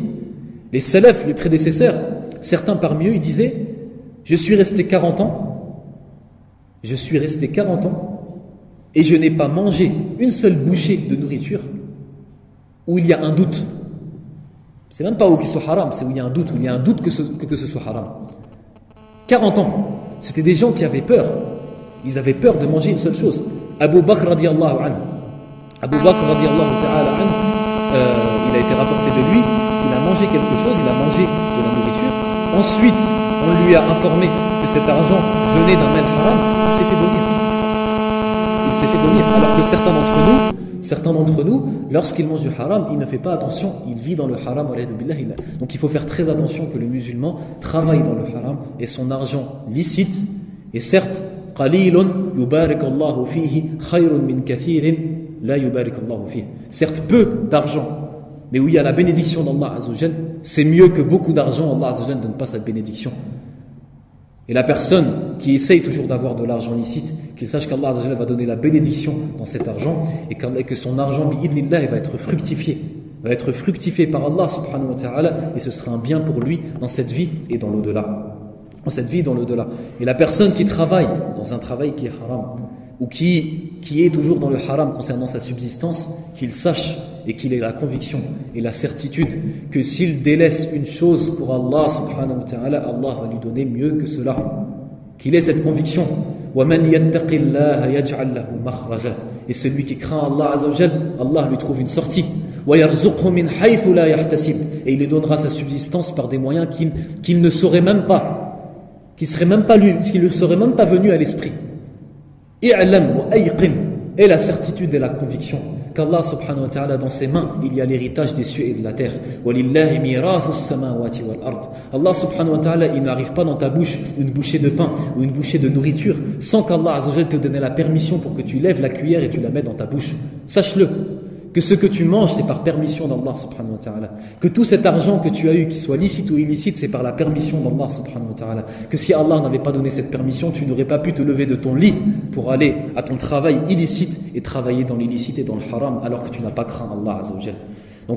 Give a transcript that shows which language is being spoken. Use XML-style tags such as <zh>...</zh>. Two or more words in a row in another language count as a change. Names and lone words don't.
<fr>Les salafs, les prédécesseurs, certains parmi eux, ils disaient je suis resté 40 ans et je n'ai pas mangé une seule bouchée de nourriture où il y a un doute. C'est même pas où qu'il soit haram, c'est où il y a un doute, que ce soit haram. 40 ans, c'était des gens qui avaient peur. Ils avaient peur de manger une seule chose.</fr> <ar>أبو بكر رضي الله عنه. أبو بكر رضي الله تعالى عنه,</ar> <fr>il a été rapporté de lui, il a mangé quelque chose, il a mangé de la nourriture. Ensuite, on lui a informé que cet argent venait d'un mal haram, il s'est fait vomir. Alors que certains d'entre nous, lorsqu'ils mangent du haram, il ne fait pas attention, il vit dans le haram. Donc il faut faire très attention que le musulman travaille dans le haram et son argent licite. Et certes,</fr> <ar>قليل يبارك الله فيه خير من كثير لا يبارك الله فيه.</ar> <fr>Certes, peu d'argent, mais où il y a la bénédiction d'Allah</fr> <ar>عز وجل,</ar> <fr>c'est mieux que beaucoup d'argent. Allah</fr> <ar>عز وجل</ar> <fr>ne donne pas cette bénédiction. Et la personne qui essaye toujours d'avoir de l'argent licite, qu'il sache qu'Allah</fr> <ar>عز وجل</ar> <fr>va donner la bénédiction dans cet argent et que son argent, bi'idhnillah, va être fructifié par Allah</fr> <ar>سبحانه وتعالى,</ar> <fr>et ce sera un bien pour lui dans cette vie et dans l'au-delà. Et la personne qui travaille dans un travail qui est haram, ou qui est toujours dans le haram concernant sa subsistance, qu'il sache et qu'il ait la conviction et la certitude que s'il délaisse une chose pour Allah</fr> <ar>سبحانه وتعالى,</ar> <fr>Allah va lui donner mieux que cela. Qu'il ait cette conviction.</fr> <ar>وَمَنْ يَتَّقِ اللَّهَ يَجْعَلْ لَهُ مَخْرَجًا.</ar> <fr>Et celui qui craint Allah</fr> <ar>عز وجل,</ar> <fr>Allah lui trouve une sortie.</fr> <ar>وَيَرْزُقْهُ مِنْ حَيْثُ لَا يَحْتَسِبُ.</ar> <fr>Et il lui donnera sa subsistance par des moyens qu'il ne saurait même pas, qui ne serait même pas venu à l'esprit.</fr> <ar>اعلم وأيقن,</ar> <fr>et la certitude et la conviction qu'Allah</fr> <ar>سبحانه وتعالى,</ar> <fr>dans ses mains il y a l'héritage des cieux et de la terre.</fr> <ar>ولله ميراث السماوات والأرض. الله سبحانه وتعالى,</ar> <fr>il n'arrive pas dans ta bouche une bouchée de pain ou une bouchée de nourriture sans qu'Allah</fr> <ar>عز وجل</ar> <fr>te donne la permission pour que tu lèves la cuillère et tu la mets dans ta bouche. Sache-le, que ce que tu manges c'est par permission d'Allah</fr> <ar>سبحانه وتعالى,</ar> <fr>que tout cet argent que tu as eu, qu'il soit licite ou illicite, c'est par la permission d'Allah</fr> <ar>سبحانه وتعالى,</ar> <fr>que si Allah n'avait pas donné cette permission, tu n'aurais pas pu te lever de ton lit pour aller à ton travail illicite et travailler dans l'illicite et dans le haram alors que tu n'as pas craint Allah</fr> <ar>عز وجل.</ar>